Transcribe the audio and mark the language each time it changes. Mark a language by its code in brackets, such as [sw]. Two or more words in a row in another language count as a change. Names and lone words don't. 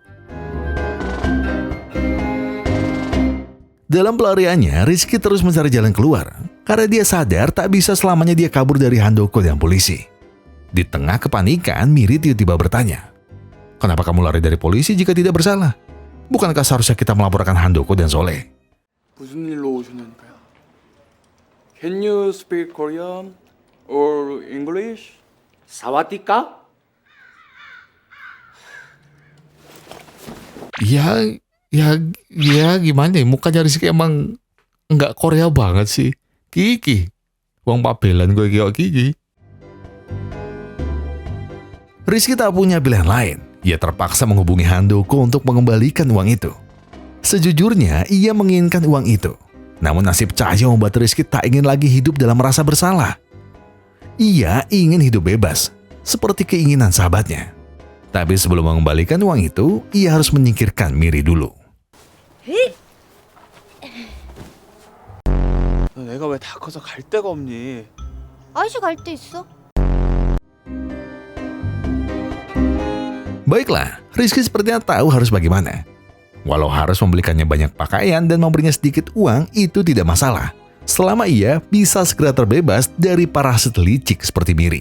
[id] Dalam pelariannya, Rizky terus mencari jalan keluar. Karena dia sadar tak bisa selamanya dia kabur dari Handoko dan polisi. Di tengah kepanikan, Miri tiba-tiba bertanya, "Kenapa kamu lari dari polisi jika tidak bersalah? Bukankah seharusnya kita melaporkan Handoko dan Soleh?" [ko] 무슨 일로 오셨나니까요? [en] Can you speak Korean or English? [th] 사와디까? [id] Ya gimana ya, mukanya Rizky emang nggak Korea banget sih. Kiki, wong pabelan gue kayak Kiki. Rizky tak punya pilihan lain. Ia terpaksa menghubungi Handoko untuk mengembalikan uang itu. Sejujurnya, ia menginginkan uang itu. Namun nasib Cahyo membuat Rizky tak ingin lagi hidup dalam rasa bersalah. Ia ingin hidup bebas, seperti keinginan sahabatnya. Tapi sebelum mengembalikan uang itu, ia harus menyingkirkan Miri dulu. [ko] 너 내가 왜 다 커서 갈 데가 없니? 아저씨 갈 데 있어? [id] Baiklah, Rizky sepertinya tahu harus bagaimana. Walau harus membelikannya banyak pakaian dan memberinya sedikit uang, itu tidak masalah. Selama ia bisa segera terbebas dari parasit licik seperti Miri.